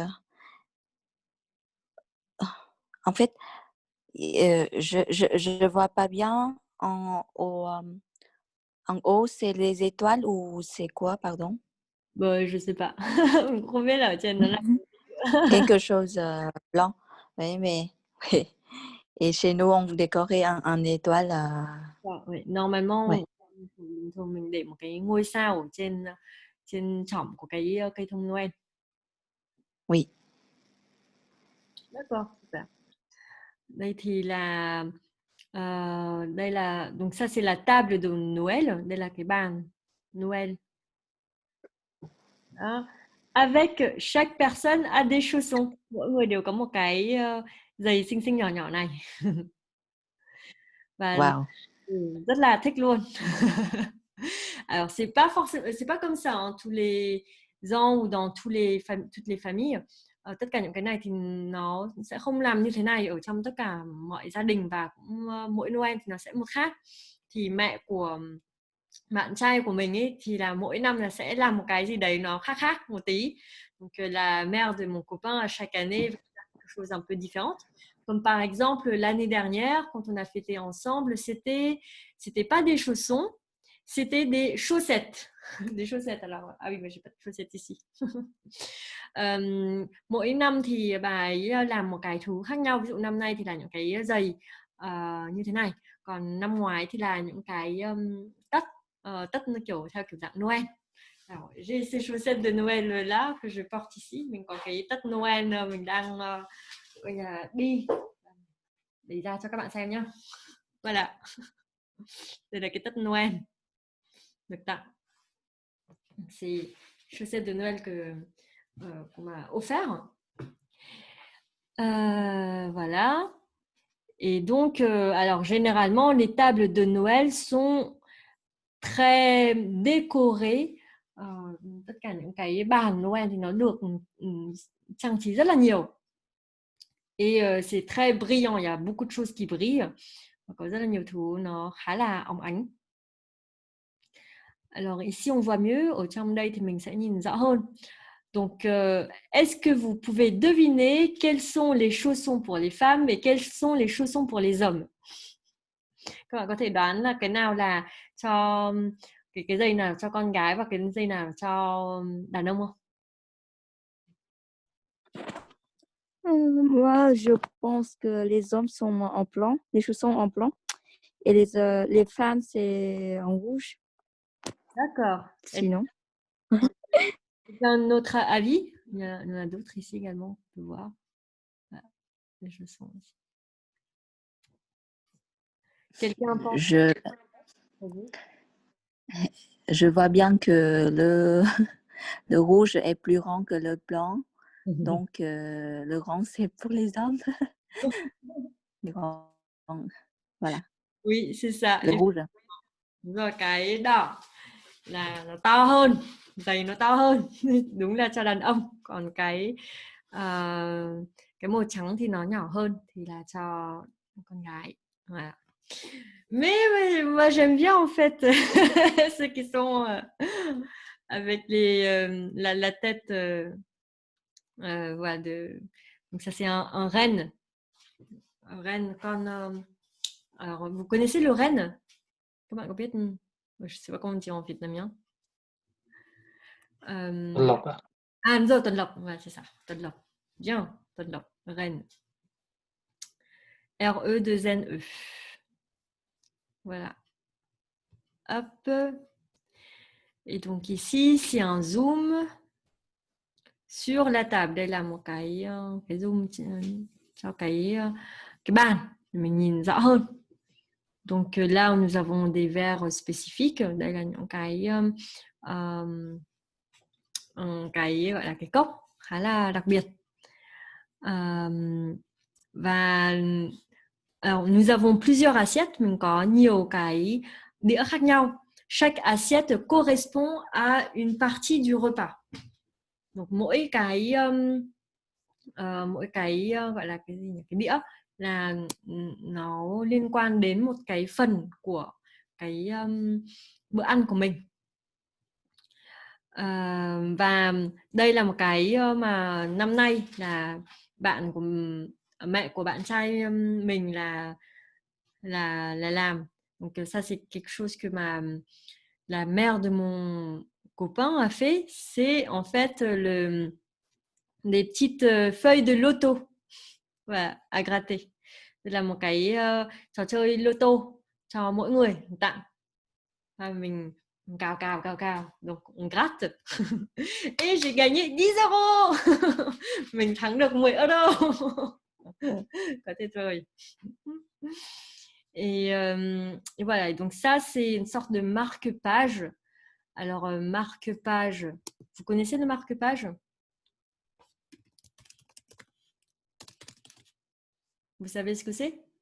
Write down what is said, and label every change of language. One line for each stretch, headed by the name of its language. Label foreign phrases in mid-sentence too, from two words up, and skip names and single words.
French: En fait, je vois pas bien en haut, c'est les étoiles ou c'est quoi, pardon? Bah, je sais pas. Vous trouvez là, tiens, là. Quelque chose blanc. Oui, mais et chez nous, on décorait en étoile. Oui. Normalement, Ouais.
Vietnamese: thường mình để một cái ngôi sao ở trên chỏm của cái cây thông Noel.
French: Oui. D'accord, super.
Vietnamese: Đây thì là đây là
French: donc ça c'est la table de Noël,
Vietnamese: đây là cái bàn Noël. Đó.
French: Avec chaque personne a des chaussons.
Vietnamese: Mỗi người đều có một cái giày xinh xinh nhỏ nhỏ này. Và Wow. rất là thích luôn.
French: Alors c'est pas forcément, c'est pas comme ça hein, tous les ans ou dans toutes les familles.
Vietnamese: Tất cả những cái này thì nó sẽ không làm như thế này ở trong tất cả mọi gia đình, và cũng mỗi Noel thì nó sẽ một khác. Thì mẹ của bạn trai của mình ấy thì là mỗi năm là sẽ làm một cái gì đấy nó khác khác một tí.
French: Donc la mère de mon copain à chaque année va faire quelque chose un peu différente. Comme par exemple l'année dernière quand on a fêté ensemble, c'était pas des chaussons, c'était des chaussettes. Des chaussettes alors. Ah oui, mais j'ai pas de chaussettes ici.
Vietnamese: Mỗi năm thì bà ấy làm một cái thứ khác nhau. Ví dụ năm nay thì là những cái giày như thế này, còn năm ngoái thì là những cái tất tất kiểu theo kiểu dạng Noël.
French: Alors, j'ai ces chaussettes de Noël là que je porte ici.
Vietnamese: Mình có cái tất Noël mình đang đi để ra cho các bạn xem nhá.
French: Voilà.
Vietnamese: Đây là cái tất Noël được tặng.
French: C'est chaussettes de Noël qu'on m'a offert. Voilà. Et donc, alors généralement, les tables de Noël sont très décorées.
Vietnamese: Tất cả những cái bàn Noël thì nó được trang trí rất là nhiều.
French: Et c'est très brillant, il y a beaucoup de choses qui brillent.
Vietnamese: Có rất là nhiều thứ nó khá là óng ánh.
French: Alors ici on voit mieux,
Vietnamese: ở trong đây thì mình sẽ nhìn rõ hơn.
French: Donc, est-ce que vous pouvez deviner quels sont les chaussons pour les femmes et quels sont les chaussons pour les hommes?
Vietnamese: Các bạn có thể đoán là cái nào là cho cái giày nào cho con gái và cái giày nào cho đàn ông không?
French: Moi, je pense que les hommes sont en blanc, les chaussons en blanc, et les femmes, c'est en rouge. D'accord. Sinon. Un autre avis? Il y en a d'autres ici également, on peut voir. Voilà, je sens aussi. Quelqu'un pense? Je vois bien que le rouge est plus rond que le blanc. Donc, le rond, c'est pour les hommes. Le rond, voilà. Oui, c'est ça. Le rouge.
Vietnamese: Rồi cái đỏ là nó to hơn, giày nó to hơn. Đúng là cho đàn ông. Còn cái màu trắng thì nó nhỏ hơn, thì là cho con gái.
French: Voilà. Mais moi j'aime bien en fait ceux qui sont avec la tête voilà, donc ça c'est un renne. Un renne con. Alors vous connaissez le renne?
Vietnamese: Các bạn có biết?
French: Je sais pas comment dire en vietnamien.
Vietnamese: Tuần lộc à? Ah đúng rồi, tuần lộc,
French: ouais, c'est ça,
Vietnamese: tuần lộc. Bien, tuần lộc,
French: renne. R-E-2-N-E. Voilà. Hop. Et donc ici, c'est un zoom sur la table.
Vietnamese: Đây là một cái zoom cho cái bàn để mình nhìn rõ hơn.
French: Donc là, nous avons des verres spécifiques.
Vietnamese: Đây là những cái gọi là cái cốc khá là đặc biệt.
French: Và alors, nous avons plusieurs assiettes,
Vietnamese: mình có nhiều cái đĩa khác nhau.
French: Chaque assiette correspond à une partie du repas.
Vietnamese: Donc mỗi cái gọi là cái gì nhỉ? Cái đĩa là nó liên quan đến một cái phần của cái bữa ăn của mình. Và đây là một cái mà năm nay là mẹ của bạn trai mình là làm.
French: Donc ça c'est quelque chose que la mère de mon copain a fait, c'est en fait des petites feuilles de loto, voilà, à gratter.
Vietnamese: Đây là một cái trò chơi loto cho mỗi người tặng. Và mình cào,
French: donc on gratte. Et j'ai gagné 10 euros.
Vietnamese: Mình thắng được 10 euro. Có tuyệt vời.
French: Et voilà, donc ça c'est une sorte de marque-page. Alors marque-page, vous connaissez le marque-page? Vous savez ce que c'est?